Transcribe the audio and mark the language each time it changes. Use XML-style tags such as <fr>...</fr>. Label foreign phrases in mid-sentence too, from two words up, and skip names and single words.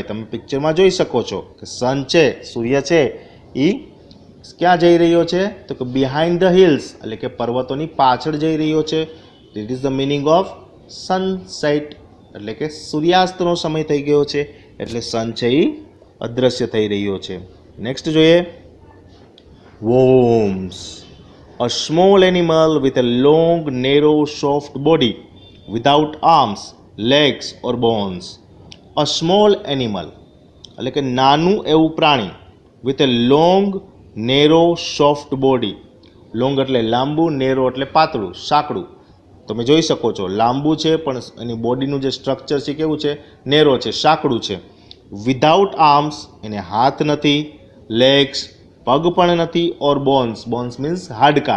<gu>તમે પિક્ચરમાં જોઈ શકો છો કે સન છે, સૂર્ય છે, એ ક્યાં જઈ રહ્યો છે, તો કે</gu> <en>behind the hills</en> <gu>એટલે કે પર્વતોની પાછળ જઈ રહ્યો છે.</gu> <en>that is the meaning of sunset</en> <gu>એટલે કે સૂર્યાસ્તનો સમય થઈ ગયો છે, એટલે સન છે એ અદૃશ્ય થઈ રહ્યો છે. નેક્સ્ટ જોઈએ.</gu> <en>worms. A small animal with a long, narrow, soft body without arms, legs or bones. A small animal</en> <gu>એટલે કે નાનું એવું પ્રાણી.</gu> <en>with a long, narrow, soft body.</en> <gu>લોંગ એટલે લાંબુ, નેરો એટલે પાતળું, સાંકડું. તમે જોઈ શકો છો લાંબુ છે પણ એની બોડીનું જે સ્ટ્રક્ચર છે કેવું છે, નેરો છે, સાંકડું છે.</gu> <en>without arms</en> <gu>એને હાથ નથી, લેગ્સ પગ પણ નથી,</gu> <en>or bones means</en> <gu>હાડકા.</gu>